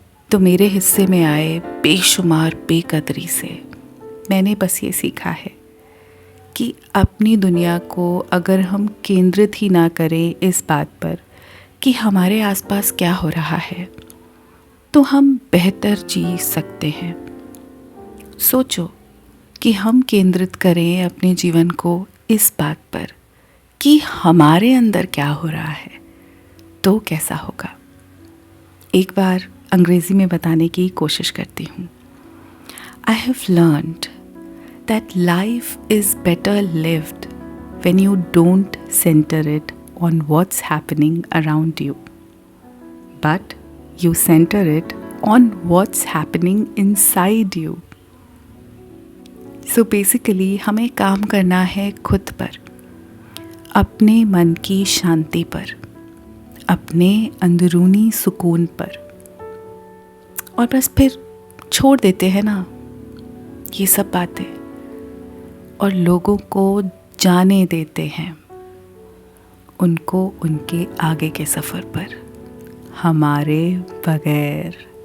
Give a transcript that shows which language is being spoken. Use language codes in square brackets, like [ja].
[hi] तो मेरे हिस्से में आए बेशुमार बेकदरी से मैंने बस ये सीखा है कि अपनी दुनिया को अगर हम केंद्रित ही ना करें इस बात पर कि हमारे आसपास क्या हो रहा है, तो हम बेहतर जी सकते हैं। सोचो कि हम केंद्रित करें अपने जीवन को इस बात पर कि हमारे अंदर क्या हो रहा है, तो कैसा होगा। एक बार अंग्रेज़ी में बताने की कोशिश करती हूँ। [en] I have learned that life is better lived when you don't center it on what's happening around you, but you center it on what's happening inside you. So basically [hi] हमें काम करना है खुद पर, अपने मन की शांति पर, अपने अंदरूनी सुकून पर, और बस फिर छोड़ देते हैं ना ये सब बातें और लोगों को जाने देते हैं उनको उनके आगे के सफ़र पर, हमारे बगैर।